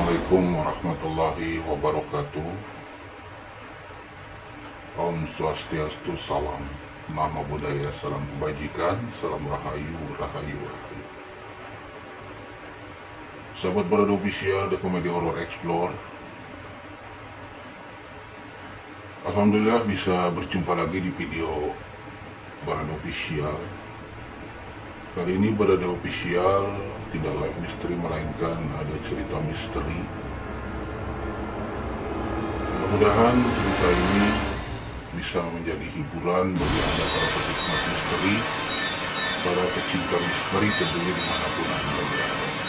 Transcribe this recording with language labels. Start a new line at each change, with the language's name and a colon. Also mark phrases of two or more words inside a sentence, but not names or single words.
Arabic: السلام عليكم ورحمة الله وبركاته.
Indonesian: Om Swastiastu, salam Namo Buddhaya, salam kebajikan, salam rahayu, rahayu, rahayu. Sahabat Barado Official,
English: The Comedy Horror Explore.
Indonesian: Alhamdulillah bisa berjumpa lagi di video Barado Official. Kali ini Barado Official tidak live misteri, melainkan ada cerita misteri. Mudah-mudahan cerita ini bisa menjadi hiburan bagi Anda para penikmat misteri, para pecinta misteri tentunya dimanapun Anda berada.